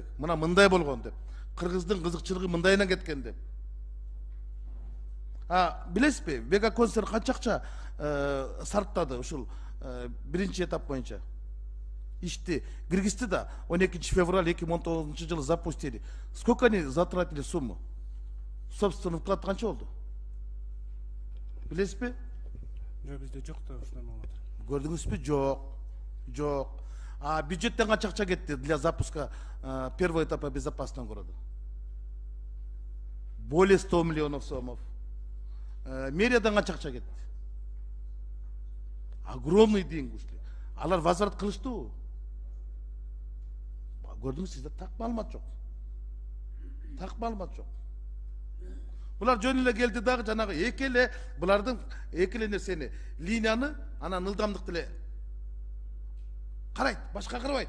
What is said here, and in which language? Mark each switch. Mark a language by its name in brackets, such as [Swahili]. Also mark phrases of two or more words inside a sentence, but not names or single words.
[Kyrgyz] Мына мындай болгон деп. Кыргыздын кызыкчылыгы мындайынан кеткен деп. Билесизби, Бега концерн канча акча сарптады ушул биринчи этап боюнча? Ишти киргизди да 12 февраль 2019 жылы запустили. [Russian] Сколько они затратили сумму? собственный вклад [Kyrgyz] канча болду? Билесизби? Жок, бизде жок да ушундай маалымат. Көрдүңүзбү? Жок. А бюджеттен канча акча кетти [Russian] для запуска первого этапа безопасного города? Более 100 миллионов сомов. [Kyrgyz] Мэриядан канча акча кетти? [Russian] Огромный деньги ушли. [Kyrgyz] Алар возврат кылыштыбы? Көрдүңүз, сизде так маалымат жок. Булар жөн эле келди дагы жанагы эки эле булардын эки эле нерсени, линияны, анан ылдамдыкты эле карайт, башка карабайт.